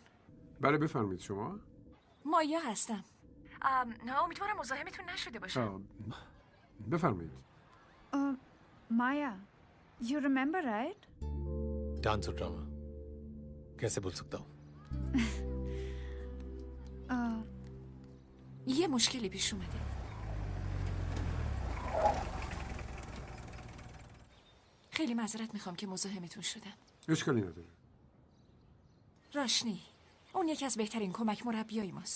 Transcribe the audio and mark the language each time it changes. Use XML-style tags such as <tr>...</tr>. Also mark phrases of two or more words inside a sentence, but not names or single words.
<fa>بله بفرمایید. شما؟ مایا هستم. نه امیدوارم مزاحمتون نشده باشه. بفرمایید.</fa> <hi>माया,</hi> <en>you remember, right?</en> <hi>डांस और ड्रामा कैसे भूल सकता हूँ?</hi> <fa>یه مشکلی پیش اومده. خیلی معذرت میخوام که مزاحمتون شدم. اشکالی نداره. راشنی، اون یکی از بهترین کمک مربیای ماست.</fa>